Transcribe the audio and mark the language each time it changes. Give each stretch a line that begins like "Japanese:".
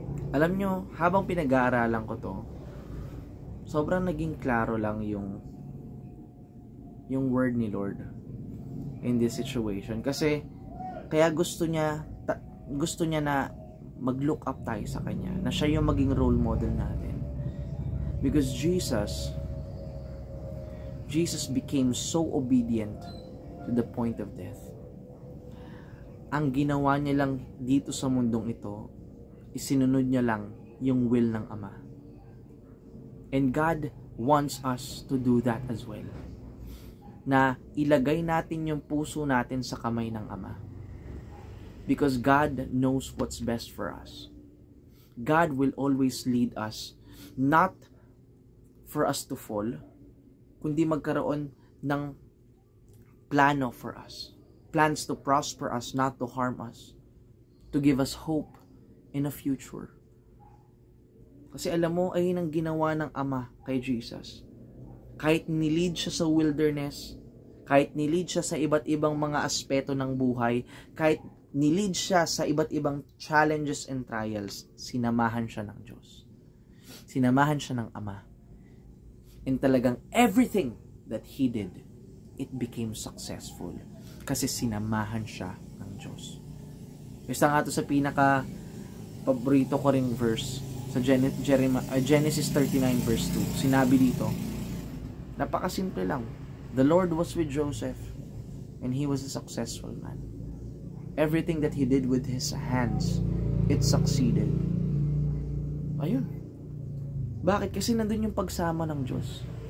Filipino: Alam nyo, habang pinag-aaralan ko to, sobrang naging klaro lang yung word ni Lord
English: in this situation.
Filipino: Kasi, kaya gusto niya na mag-look up tayo sa Kanya, na siya yung maging role model natin.
English: Because Jesus became so obedient to the point of death.
Filipino: Ang ginawa niya lang dito sa mundong ito, isinunod niya lang yung will ng Ama.
English: And God wants us to do that as well.
Filipino: Na ilagay natin yung puso natin sa kamay ng Ama.
English: Because God knows what's best for us. God will always lead us, not for us to fall,
Filipino: kundi magkaroon ng plano
English: for us. Plans to prosper us, not to harm us. To give us hope in a future.
Filipino: Kasi alam mo, ayun ang ginawa ng Ama kay Jesus. Kahit nilid siya sa wilderness, kahit nilid siya sa iba't ibang mga aspeto ng buhay, kahit nilid siya sa iba't ibang
English: challenges and trials,
Filipino: sinamahan siya ng Diyos. Sinamahan siya ng Ama.
English: And
Filipino: talagang
English: everything that He did, it became successful.
Filipino: Kasi sinamahan siya ng Diyos. Isa nga ito sa pinaka paborito ko ring verse sa Genesis 39 verse 2. Sinabi dito, napakasimple lang.
English: The Lord was with Joseph and he was a successful man. Everything that he did with his hands, it succeeded.
Filipino: Ayun. Bakit? Kasi nandun yung pagsama ng Diyos.